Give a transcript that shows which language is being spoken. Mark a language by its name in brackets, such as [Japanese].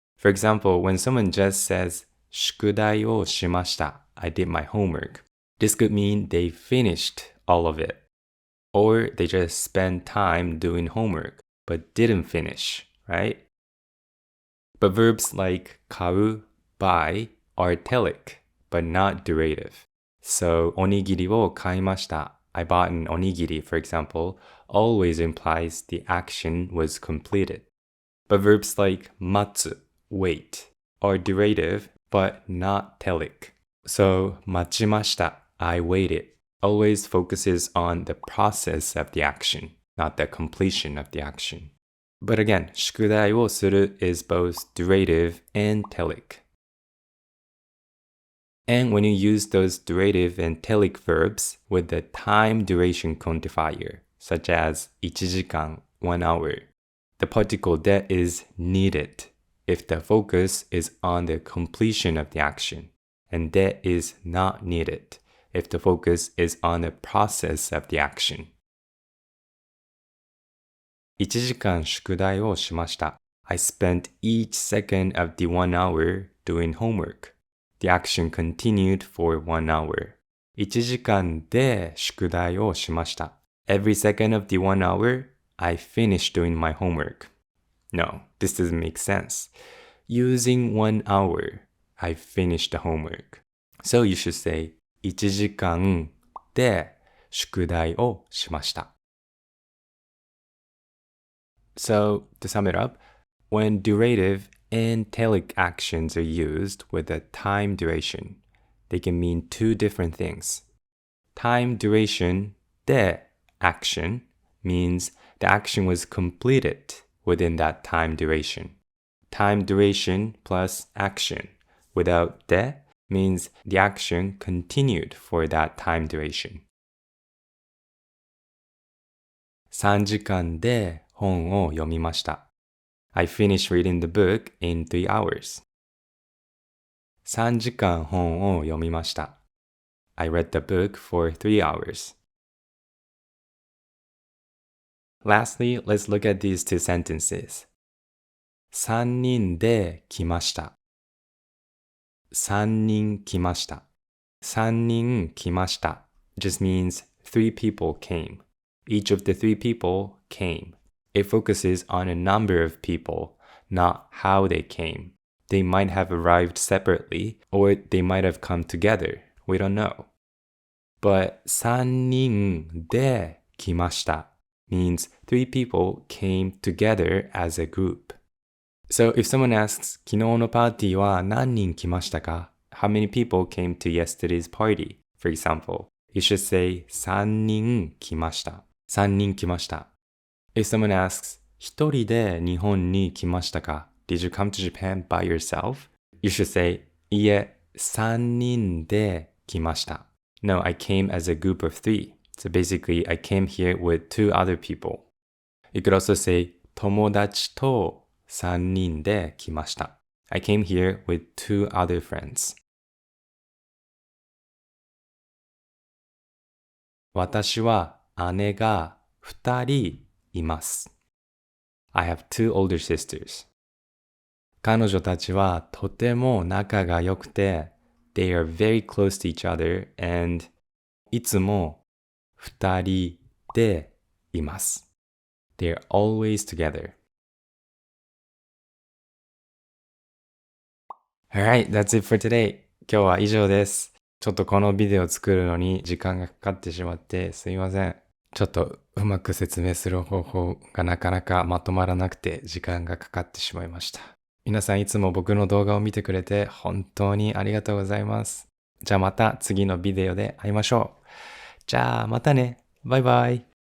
[English] For example, when someone just says, [Japanese] 宿題をしました, [English] I did my homework, this could mean they finished all of it. Or they just spent time doing homework, but didn't finish, right? But verbs like 買う, buy, are telic, but not durative. [Japanese] So, おにぎりを買いました. [English] I bought an onigiri, for example, always implies the action was completed. But verbs like 待つ, wait, are durative, but not telic. So, [Japanese] 待ちました, [English] I waited, always focuses on the process of the action, not the completion of the action. But again, [Japanese] 宿題をする [English] is both durative and telic. And when you use those durative and telic verbs with the time duration quantifier, such as 1時間, 1 hour, the particle de is needed if the focus is on the completion of the action, and de is not needed if the focus is on the process of the action. [Japanese] 1時間宿題をしました. [English] I spent each second of the 1 hour doing homework. The action continued for 1 hour. [Japanese] 1時間で宿題をしました. [English] Every second of the 1 hour, I finished doing my homework. No, this doesn't make sense. Using 1 hour, I finished the homework. So you should say, [Japanese] 1時間で宿題をしました. [English] So, to sum it up, when durative and telic actions are used with a time duration, they can mean two different things. Time duration de action means the action was completed within that time duration. Time duration plus action without de means the action continued for that time duration. [Japanese] 3時間で本を読みました. [English] I finished reading the book in 3 hours. [Japanese] 3時間本を読みました. [English] I read the book for 3 hours. Lastly, let's look at these two sentences. [Japanese] 3人で来ました.3人来ました. 3人来ました [English] just means 3 people came. Each of the 3 people came. It focuses on a number of people, not how they came. They might have arrived separately, or they might have come together. We don't know. But [Japanese] 3人で来ました [English] means 3 people came together as a group. So if someone asks, [Japanese] 昨日のパーティーは何人来ましたか? [English] How many people came to yesterday's party? For example, you should say [Japanese] 3人来ました. 3人来ました. [English] If someone asks, [Japanese] 一人で日本に来ましたか? [English] Did you come to Japan by yourself? You should say, [Japanese] いえ、3人で来ました. [English] No, I came as a group of 3. So basically, I came here with 2 other people. You could also say, [Japanese] 友達と3人で来ました. [English] I came here with 2 other friends. [Japanese] 私は姉が2人います. [English] I have 2 older sisters. [Japanese] 彼女たちはとても仲が良くて、 [English] they are very close to each other [Japanese] and いつも2人でいます. [English] They are always together. Alright, that's it for today. [Japanese] 今日は以上です。ちょっとこのビデオを作るのに時間がかかってしまってすいません。ちょっとうまく説明する方法がなかなかまとまらなくて時間がかかってしまいました。皆さんいつも僕の動画を見てくれて本当にありがとうございます。じゃあまた次のビデオで会いましょう。じゃあまたね。バイバイ。